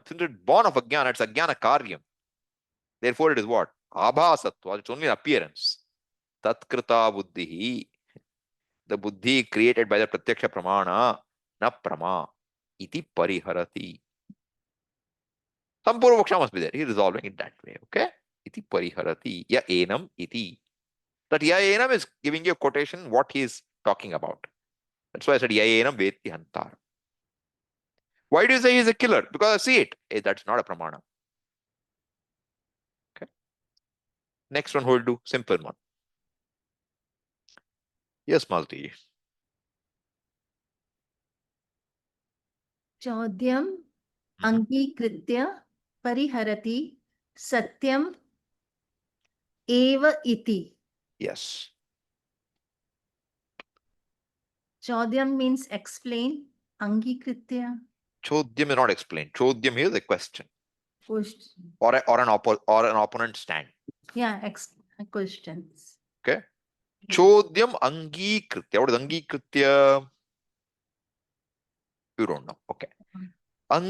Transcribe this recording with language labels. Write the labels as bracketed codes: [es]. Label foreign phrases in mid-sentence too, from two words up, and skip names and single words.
[en] Since it's born of ajnana, it's [sa] ajnana karyam. [en] Therefore, it is what? Abhasatva. It's only an appearance. [sa] Tatkrita buddhihi. [en] The buddhi created by the [sa] pratyaksha pramana, na prama, iti pariharati. [en] Some purvaksha must be there. He is resolving it that way. [sa] Okay? Iti pariharati. Ya enam iti. [en] That [sa] ya enam [en] is giving you a quotation what he is talking about. That's why I said [sa] ya enam vetti hantar. [en] Why do you say he's a killer? Because I see it. Hey, that's not a pramana. Okay. Next one, who will do? Simple one. Yes, Malti. [sa] चौद्यम् अङ्गीकृत्य परिहरति सत्यम् एव इति. [en] Yes. चौद्यम् means explain. [sa] Angikritya. [en] Chodyam is not explained. Chodyam here is a question. Question. Or an opponent stand. Yeah, questions. Okay. [sa] Chodyam angikritya. [en] What is angikritya? You don't know. Okay. Angikaranam.